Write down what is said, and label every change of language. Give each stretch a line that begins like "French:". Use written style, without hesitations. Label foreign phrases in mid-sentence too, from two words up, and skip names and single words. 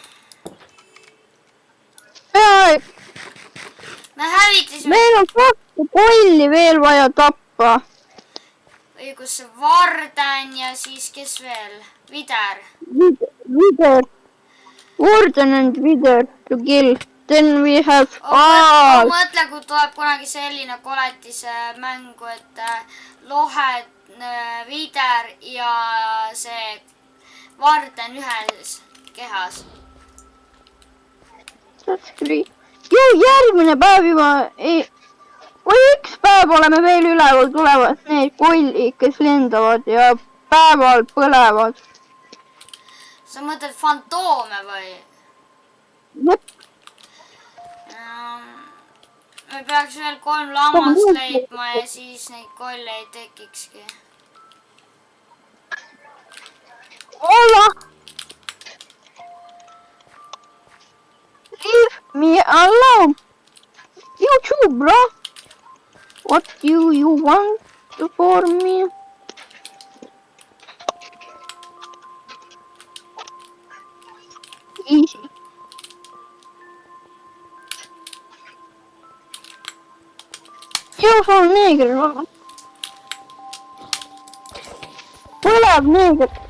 Estonian: Me hävitasime... Meil on 2 kolli veel vaja tappa. Õigus see Varden ja siis kes veel? Vider. Vider.
English: Warden and Vider to kill. Then we have all.
Estonian: Mõtle, kui tuleb kunagi selline koletise mängu, et lohed, Vider ja see Varden ühes kehas.
English: That's great.
Estonian: Ju järgmine päev juba või üks päev oleme veel üleval, tulevad need kollid, kes lendavad ja päeval põlevad. Sa mõtled fantoome või? Jep. Me peaks veel 3 lammast leidma ja siis neid kolle ei tekikski.
English: Hola! Leave me alone! You too, bro! What do you want for me? Easy.
Spanish: Yo soy negro.
Estonian: Põleb neeger.